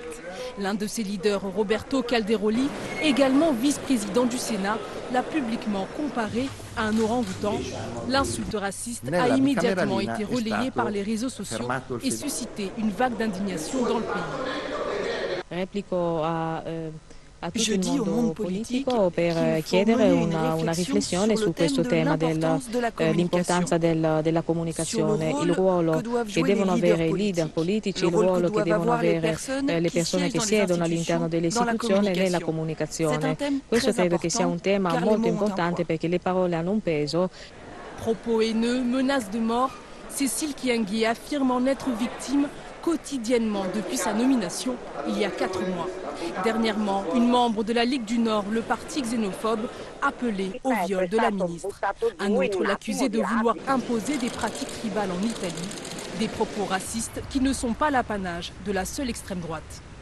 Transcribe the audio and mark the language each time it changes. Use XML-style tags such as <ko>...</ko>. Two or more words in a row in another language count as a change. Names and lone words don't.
<fr>L'un de ses leaders, Roberto Calderoli, également vice-président du Sénat, l'a publiquement comparé à un orang-outan. L'insulte raciste a immédiatement été relayée par les réseaux sociaux et suscité une vague d'indignation dans le pays. Je dis au monde</fr> <it>politico per chiedere una riflessione su questo tema dell'importanza della comunicazione, il ruolo che devono avere i leader politici, il ruolo che devono avere le persone che siedono all'interno delle istituzioni nella comunicazione. Questo credo che sia un tema molto importante perché le parole hanno un peso.</it> <fr>Propos haineux, menaces de mort, Cécile Kyenge affirme en être victime quotidiennement depuis sa nomination il y a 4 mois. Dernièrement, une membre de la Ligue du Nord, le parti xénophobe, appelait au viol de la ministre. Un autre l'accusait de vouloir imposer des pratiques tribales en Italie, des propos racistes qui ne sont pas l'apanage de la seule extrême droite.</fr>